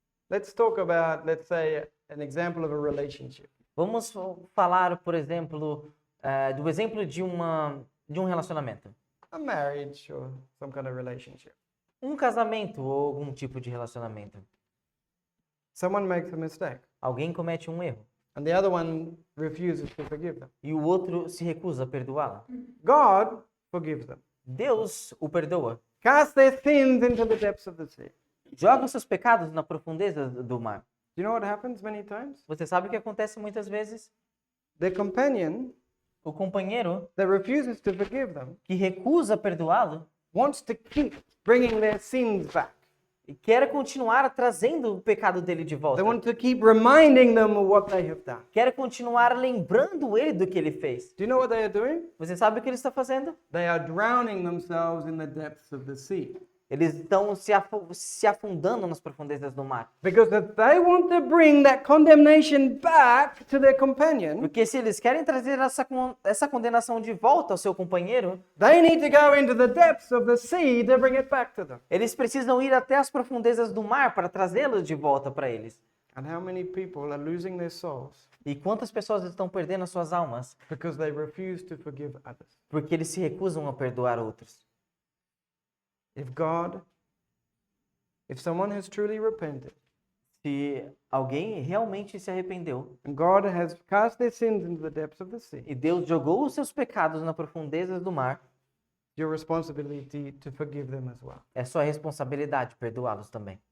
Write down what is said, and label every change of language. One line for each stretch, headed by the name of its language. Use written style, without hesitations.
English: Let's talk about, let's say, an example of a relationship.
Portuguese: Vamos falar, por exemplo, do exemplo de um relacionamento.
English: A marriage or some kind of relationship.
Portuguese: Um casamento ou algum tipo de relacionamento.
English: Someone makes a mistake
Portuguese: Alguém comete um erro
English: and the other one refuses to forgive them.
Portuguese: e o outro se recusa a perdoá-la.
English: God forgives them.
Portuguese: Deus o perdoa.
English: Cast their sins into the depths of the sea.
Portuguese: Joga os seus pecados na profundeza do mar.
English: Do you know what happens many times?
Portuguese: Você sabe o que acontece muitas vezes?
English: Their companion
Portuguese: O companheiro
English: that refuses to forgive them
Portuguese: que recusa perdoá-lo
English: wants to keep bringing their sins back.
Portuguese: e quer continuar trazendo o pecado dele de volta.
English: They want to keep reminding them of what they have done.
Portuguese: Quer continuar lembrando ele do que ele fez.
English: Do you know what they are doing?
Portuguese: Você sabe o que ele está fazendo?
English: They are drowning themselves in the depths of the sea.
Portuguese: Eles estão se afundando nas profundezas do mar.
English: Because if they want to bring that condemnation back to their companion,
Portuguese: Porque se eles querem trazer essa condenação de volta ao seu companheiro,
English: they need to go into the depths of the sea to bring it back to them.
Portuguese: eles precisam ir até as profundezas do mar para trazê-lo de volta para eles.
English: And how many people are losing their souls
Portuguese: E quantas pessoas estão perdendo as suas almas
English: because they refuse to forgive others?
Portuguese: porque eles se recusam a perdoar outros.
English: If someone has truly repented
Portuguese: Se alguém realmente se arrependeu
English: and God has cast their sins into the depths of the sea,
Portuguese: e Deus jogou os seus pecados nas profundezas do mar,
English: your responsibility to forgive them as well.
Portuguese: é sua responsabilidade perdoá-los também.